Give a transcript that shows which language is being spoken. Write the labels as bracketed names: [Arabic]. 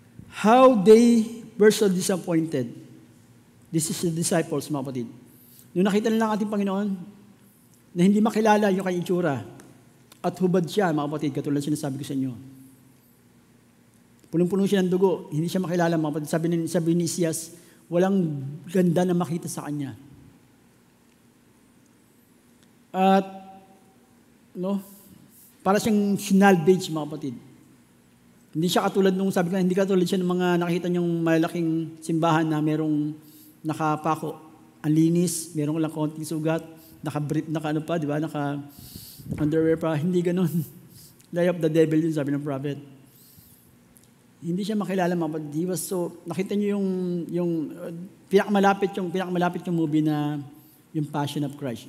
[English] How they were so disappointed. This is the disciples, [Filipino] mga kapatid. Nung nakita nila ang ating Panginoon, na hindi makilala yung kanyang itsura, at hubad siya, mga kapatid, katulad sinasabi ko sa inyo. Punong-puno siya ng dugo, hindi siya makilala, mga kapatid. Sabi ni Isias, walang ganda na makita sa kanya. At, para siyang sinalvage, mga kapatid. Hindi siya katulad nung, sabi ko, hindi katulad siya ng mga nakita niyong malaking simbahan na merong nakapako. Ang linis, merong lang konting sugat, naka-brief, di ba? Naka-underwear pa. Hindi ganun. [English] Lie of the devil [Filipino] yun, sabi ng prophet. Hindi siya makilala, mga kapatid. [English] He was so, [Filipino] nakita niyo yung pinakamalapit yung movie na yung Passion of Christ.